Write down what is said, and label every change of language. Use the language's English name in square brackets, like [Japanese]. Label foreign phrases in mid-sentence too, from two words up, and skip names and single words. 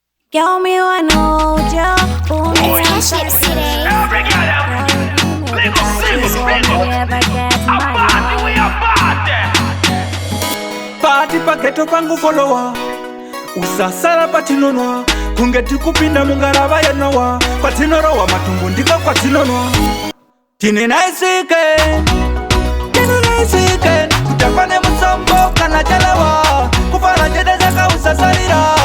[English] Girl, me wanna hold you, pull me Oh, tight, yeah. shake it. Every girl, yeah. Big up, big up, big up. Never get A mad. party, we a party. [Shona] Party pa ghetto pangu follower. Usasala patinonwa. Kunge tikupinda mungarava yenowa. Kwatinorowa matumbu ndiko kwatinonwa. Tine [English] nice weekend. [Shona] Tine [English] nice weekend. [Shona] Kutakwa ne musombo kana chalewa. Kufara chede zaka usasalira.